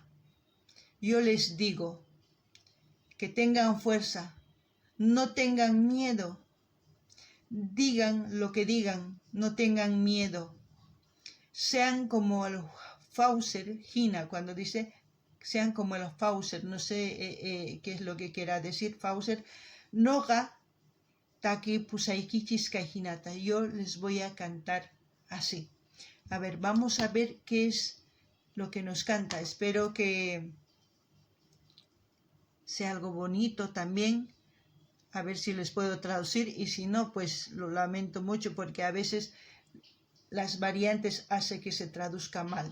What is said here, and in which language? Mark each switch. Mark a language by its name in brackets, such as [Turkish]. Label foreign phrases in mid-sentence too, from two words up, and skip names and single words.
[Spanish] Yo les digo que tengan fuerza, no tengan miedo. Digan lo que digan, no tengan miedo. Sean como el Fauser, Gina, cuando dice, sean como el Fauser, no sé qué es lo que quiera decir Fauser. [Quechua] Noga taki pusaikichis kajinata. [Spanish] Yo les voy a cantar así. A ver, vamos a ver qué es lo que nos canta. Espero que sea algo bonito también. A ver si les puedo traducir, y si no, pues lo lamento mucho porque a veces las variantes hacen que se traduzca mal.